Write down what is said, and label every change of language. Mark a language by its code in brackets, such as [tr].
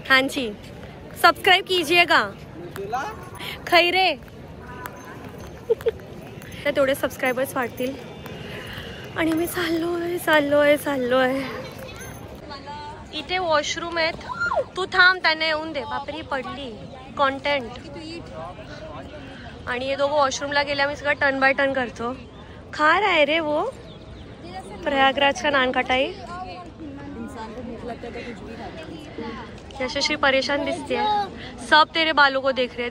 [hi] हाँ जी, सब्सक्राइब कीजिएगा. खैरे. [mr] तेवढे सबस्क्रायबर्स वाढतील. आणि मी चाललोय. इथे वॉशरूम आहेत. तू थांब, त्यांना येऊन दे. बापरे पडली कॉन्टेंट. आणि हे दोघं वॉशरूमला गेले. आम्ही सगळं टर्न बाय टर्न करतो. [hi] खा रहा है रे वो प्रयागराज का नान खटाई. यशस्वी परेशान दिसती है. सब तेरे बालों को देख रहे हैं.